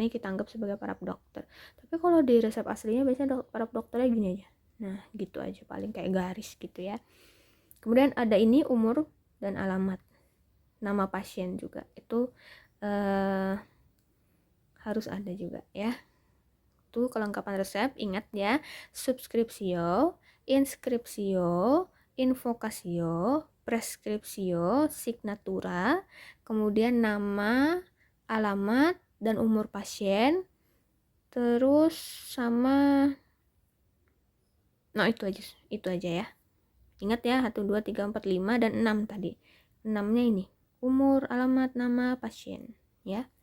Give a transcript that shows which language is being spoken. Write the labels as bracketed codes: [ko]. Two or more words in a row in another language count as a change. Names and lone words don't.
[id] Nih kita anggap sebagai paraf dokter. Tapi kalau di resep aslinya biasanya paraf dokternya gini aja. Nah, gitu aja, paling kayak garis gitu ya. Kemudian ada ini umur dan alamat. Nama pasien juga. Itu harus ada juga ya. Itu kelengkapan resep, ingat ya, [la] subscriptio, inscriptio, invocatio, prescriptio, signatura, [id] kemudian nama, alamat, dan umur pasien, terus sama, nah itu aja ya. Ingat ya, 1, 2, 3, 4, 5, dan 6 tadi. 6-nya ini, umur, alamat, nama pasien, ya.